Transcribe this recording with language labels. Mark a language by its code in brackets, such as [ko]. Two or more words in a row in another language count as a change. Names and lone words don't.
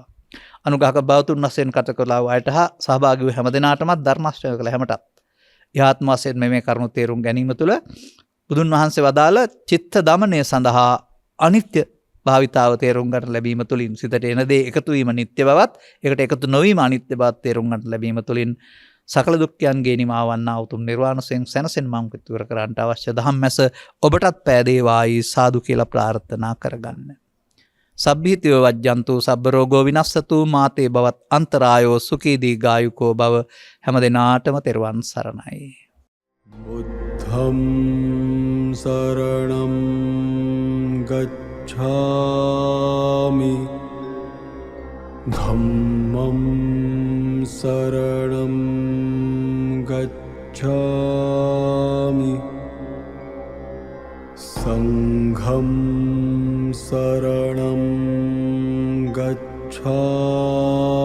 [si] අනුගාහක බවතුන් වශයෙන් කත කළා වූ අයට හා සහභාගී වූ හැම දිනාටම ධර්ම ශ්‍රවණය කළ හැමටත් යහාත්ම වශයෙන් මේ කරුණු තේරුම් ගැනීම තුළ බුදුන් වහන්සේ වදාළ චිත්ත දමනය සඳහා අනිත්‍ය භාවිතාව තේරුම් ගන්න ලැබීම තුළින් සිතට එන දේ එකතු වීම නිත්‍ය බවත් ඒකට එකතු නොවීම අනිත්‍ය බවත් තේරුම් ගන්න ලැබීම තුළින් සකල දුක්ඛයන්ගේ නිමාවන්නා උතුම් නිර්වාණයෙන් සැනසෙන් මං පිටුවර කරන්නට අවශ්‍ය ධම්මැස ඔබටත් පෑදේවායි සාදු කියලා ප්‍රාර්ථනා කරගන්න. [pi] සබ්බීතියෝ වජ්ජන්තු සබ්බ රෝගෝ විනස්සතු මාතේ බවත් අන්තරායෝ සුඛී දීඝායුකෝ භව [si] හැම දිනාටම තෙරුවන් සරණයි. [pi] බුද්ධං සරණං ගච්ඡාමි ධම්මං සරණං ගච්ඡාමි සංඝං සරණං ගච්ඡාමි